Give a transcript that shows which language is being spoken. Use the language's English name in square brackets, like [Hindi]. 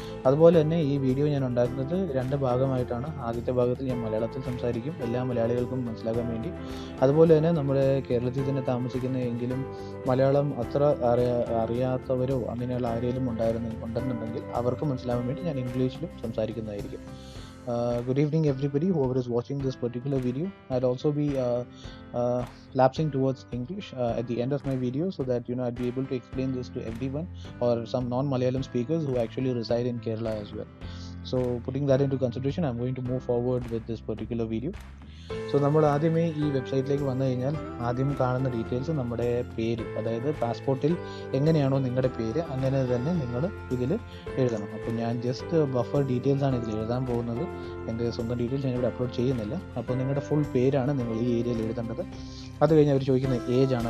[Malayalam] അതുപോലെ തന്നെ ഈ വീഡിയോ ഞാൻ ഉണ്ടാക്കുന്നത് 2 ഭാഗമായിട്ടാണ്. ആദ്യത്തെ ഭാഗത്തിൽ ഞാൻ മലയാളത്തിൽ സംസാരിക്കും, എല്ലാ മലയാളികൾക്കും മനസ്സിലാക്കാൻ വേണ്ടി. അതുപോലെ തന്നെ നമ്മുടെ കേരളത്തിൽ തന്നെ താമസിക്കുന്ന എങ്കിലും മലയാളം അത്ര അറിയാത്തവരോ അങ്ങനെയുള്ള ആരെങ്കിലും ഉണ്ടെന്നുണ്ടെങ്കിൽ അവർക്ക് മനസ്സിലാവാൻ വേണ്ടി ഞാൻ ഇംഗ്ലീഷിലും സംസാരിക്കുന്നതായിരിക്കും. [English] Good evening everybody, whoever is watching this particular video. I'll also be lapsing towards English at the end of my video, so that I'd be able to explain this to everyone or some non-Malayalam speakers who actually reside in Kerala as well. So putting that into consideration, I'm going to move forward with this particular video. [Malayalam] So നമ്മൾ ആദ്യമേ ഈ വെബ്സൈറ്റിലേക്ക് വന്നു കഴിഞ്ഞാൽ ആദ്യം കാണുന്ന details നമ്മുടെ പേര്, അതായത് പാസ്പോർട്ടിൽ എങ്ങനെയാണോ നിങ്ങളുടെ പേര് അങ്ങനെ തന്നെ നിങ്ങൾ ഇതിൽ എഴുതണം. അപ്പോൾ ഞാൻ ജസ്റ്റ് ബഫർ ഡീറ്റെയിൽസ് ആണ് ഇതിൽ എഴുതാൻ പോകുന്നത്. എൻ്റെ സ്വന്തം ഡീറ്റെയിൽസ് ഞാനിവിടെ അപ്ലോഡ് ചെയ്യുന്നില്ല. അപ്പോൾ നിങ്ങളുടെ ഫുൾ പേരാണ് നിങ്ങൾ ഈ ഏരിയയിൽ എഴുതേണ്ടത്. അത് കഴിഞ്ഞ് അവർ ചോദിക്കുന്ന ഏജ് ആണ്.